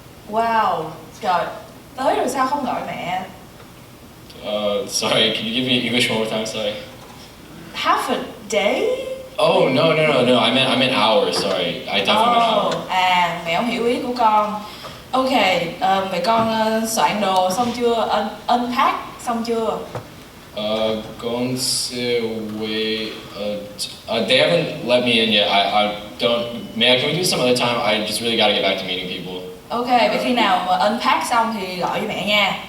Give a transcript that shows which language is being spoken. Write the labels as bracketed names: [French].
[Vietnamese] Wow, trời, tới rồi sao không gọi mẹ? [English] Sorry, can you give me English one more time? Sorry. Half a day? Oh no, I meant hours. Sorry, I definitely meant hours. [Vietnamese] Mẹ không hiểu ý của con. Ok, vậy con soạn đồ xong chưa? Unpack xong chưa? Con sẽ wait. [English] They haven't let me in yet. I don't. Can we do some other time? I just really gotta get back to meeting people. [Vietnamese] Ok, vậy khi nào mà unpack xong thì gọi với mẹ nha.